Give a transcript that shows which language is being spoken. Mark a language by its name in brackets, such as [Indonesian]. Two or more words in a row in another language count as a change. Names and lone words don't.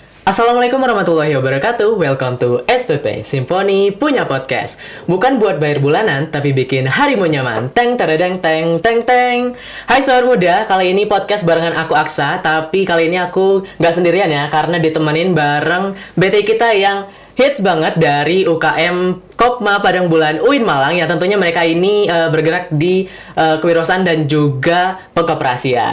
[Arabic] السلام عليكم ورحمة الله وبركاته. [English] Welcome to SPP Simfoni Punya Podcast. [Indonesian] Bukan buat bayar bulanan, tapi bikin harimu nyaman. Teng teredeng teng teng teng. Hai sobat muda, kali ini podcast barengan aku Aksa. Tapi kali ini aku nggak sendirian ya, karena ditemenin bareng BT kita yang hits banget dari UKM Kopma Padang Bulan UIN Malang. Ya tentunya mereka ini bergerak di kewirausahaan dan juga pengkoperasian.